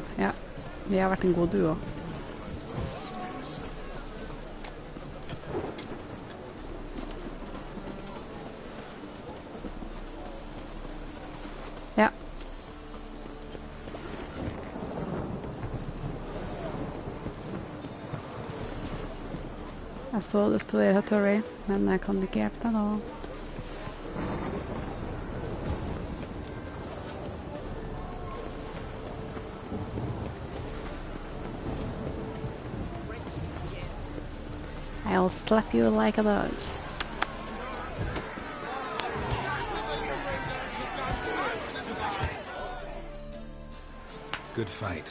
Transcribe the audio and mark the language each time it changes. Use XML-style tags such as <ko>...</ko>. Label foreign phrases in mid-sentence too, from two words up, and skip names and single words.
<no>Ja, vi har vært en god duo. Ja. Jeg så det stod her, Tori, men jeg kan ikke hjelpe deg nå.</no> <en>I'll slap you like a dog. Good fight.</en>